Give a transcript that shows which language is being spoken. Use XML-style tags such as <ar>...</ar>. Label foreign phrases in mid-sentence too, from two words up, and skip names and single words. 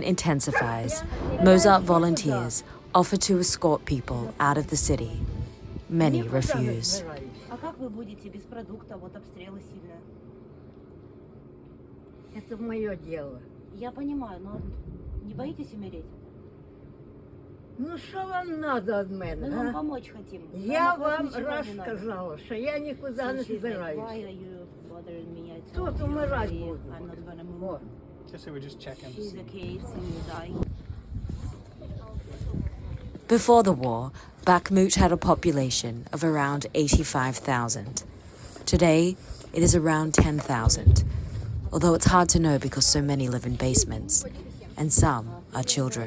<en>intensifies, Mozart volunteers offer to escort people out of the city. Many refuse.</en> <ru>А как вы будете без продукта, вот обстрелы сильные? Это мое дело. Я понимаю, но не боитесь умереть?</ru> <uk>Ну що вам надо від мене?</uk> <ru>Мы вам помочь хотим. Я Нам от вас вам ничего раз не надо. сказала,</ru> <uk>що я нікуди не</uk> <en>Excuse me,</en> <uk>збираюсь.</uk> <en>why are you bothering me? I</en> <ru>Тут</ru> <en>told you</en> <ru>умирать</ru> <en>already,</en> <ru>буду.</ru> <en>I'm not gonna move.</en> <ru>Вот.</ru> <en>Just say we just check in to She's see. okay, so you die. Before the war, Bakhmut had a population of around 85,000. Today, it is around 10,000, although it's hard to know because so many live in basements, and some are children.</en>